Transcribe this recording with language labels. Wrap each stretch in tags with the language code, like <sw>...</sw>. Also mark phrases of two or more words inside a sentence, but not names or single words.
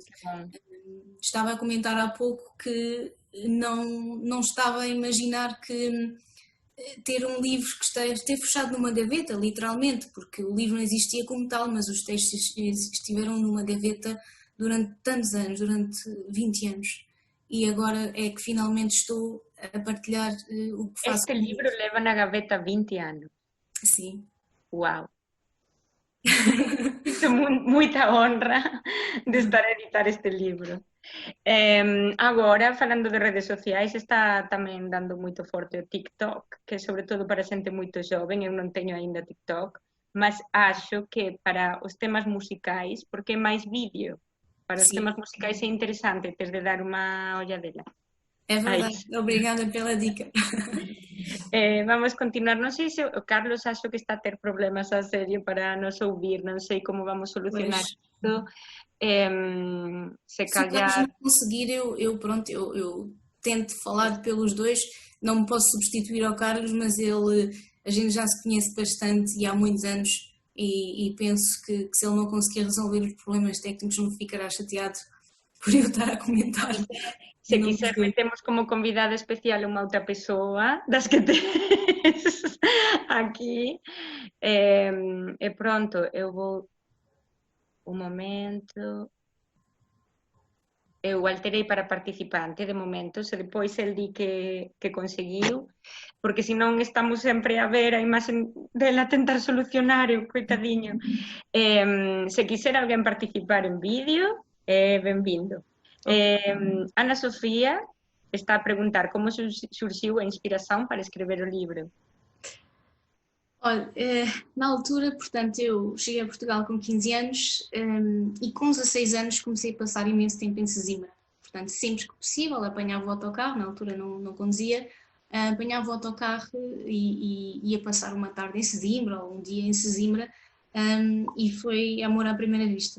<pt>Estava a comentar há pouco que não estava a imaginar que ter um livro que esteve fechado numa gaveta, literalmente, porque o livro não existia como tal, mas os textos estiveram numa gaveta durante tantos anos, durante 20 anos. E agora é que finalmente estou a partilhar o que faço. Este livro leva na gaveta 20 anos. Sim. Uau! Sinto muita honra de estar a editar este livro.</pt> <gl>Agora, falando de redes sociais, está tamén dando moito forte o TikTok, que sobre todo para xente moito joven, eu non teño aínda TikTok, mas acho que para os temas musicais, porque é máis vídeo, para os temas musicais é interesante teres de dar unha olladela.</gl> <pt>É verdade, obrigada pela dica.</pt> <gl>Vamos continuar, non sei se o Carlos acho que está a ter problemas a serio para nos ouvir, non sei como vamos solucionar isto.</gl> <pt>Se calhar... Se não conseguir, eu tento falar pelos dois, não me posso substituir ao Carlos, mas a gente já se conhece bastante e há muitos anos e penso que se ele não conseguir resolver os problemas técnicos não ficará chateado por eu estar a comentar.</pt> <gl>Se quiser, metemos como convidada especial unha outra persoa das que tes aquí. E pronto, eu vou... Un momento... Eu alterei para participante de momento, se depois el di que conseguiu, porque senón estamos sempre a ver a imaxe dela tentar solucionar, o coitadiño. Se quiser alguén participar en vídeo, benvindo. Ana Sofía está a preguntar como surxiu a inspiración para escrever o libro.</gl> <pt>Olha, na altura, portanto, eu cheguei a Portugal com 15 anos e com 16 anos comecei a passar imenso tempo em Sesimbra. Portanto, sempre que possível, apanhava o autocarro, na altura não conduzia, apanhava o autocarro e ia passar uma tarde em Sesimbra ou um dia em Sesimbra e foi amor à primeira vista.</pt>